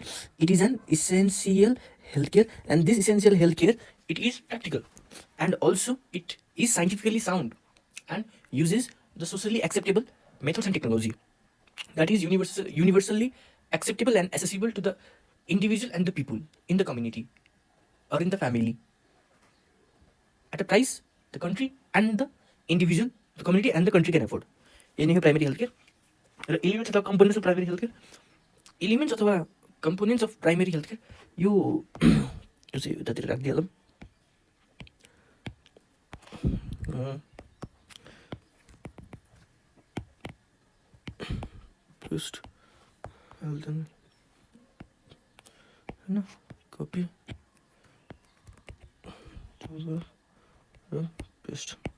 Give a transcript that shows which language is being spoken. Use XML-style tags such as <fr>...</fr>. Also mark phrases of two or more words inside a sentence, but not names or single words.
<en>It is an essential healthcare, and this essential healthcare, it is practical, and also it is scientifically sound and uses the socially acceptable methods and technology that is universally acceptable and accessible to the individual and the people in the community or in the family at a price the country and the individual, the community and the country can afford. ये हो primary health care र elements अथवा components of primary health care. elements अथवा components of primary health care</en> <ne>यो चाहिँ उतातिर राखिदिइहालौँ.</ne> <en>first health होइन copy paste.</en>